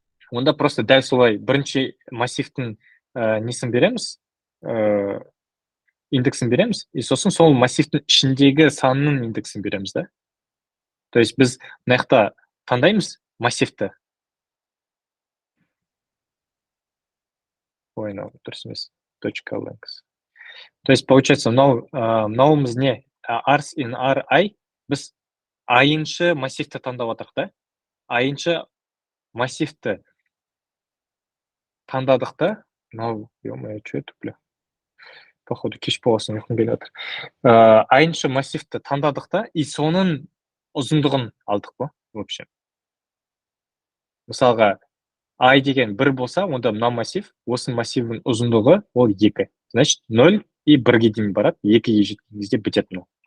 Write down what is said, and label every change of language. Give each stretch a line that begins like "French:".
Kazakh: Онда просто дәл солай бірінші массивтің несін береміз, индексін береміз, и сосын сол массивтің ішіндегі санның индексін береміз, да? То есть біз мына жақта таңдаймыз массивті. Дұрыс емес.
Russian: Точка length. То есть получается,
Kazakh: мынауымыз не? Arс in Ri, біз айыншы массивті таңдап атық, да? Айыншы массивті таңдадық та, мынау,
Russian: ё-моё, что это, бля?
Kazakh: Походу, кеш болғасын ұйқым келіп жатыр. Айншы массивті таңдадық та, и соның ұзындығын алдық қой,
Russian: в общем.
Kazakh: Мысалға, I деген 1 болса, онда мына массив, осы массивдің ұзындығы ол 2. Значит, 0 и 1-ге дейін барады, 2-ге жеткен кезде бітеді мынау.